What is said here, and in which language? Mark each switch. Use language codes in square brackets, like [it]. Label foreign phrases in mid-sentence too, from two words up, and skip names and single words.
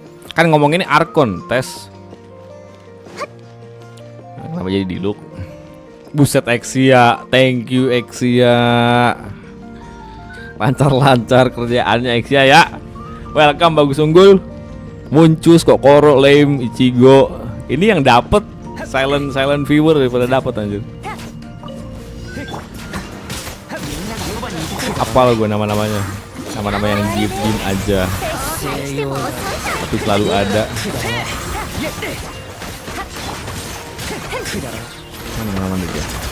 [id] Kan ngomong ini Arkon tes. Kenapa jadi diluk? Buset Exia, [en] thank you [id] Exia. Lancar-lancar kerjaannya Exia ya. Welcome bagus unggul. Muncus kok Kokoro, Lame, Ichigo. Ini yang dapet [en] silent viewer [id] daripada dapet anjir. Apal gue nama-namanya. Nama-nama yang diem aja. Tapi selalu ada. Mana dia?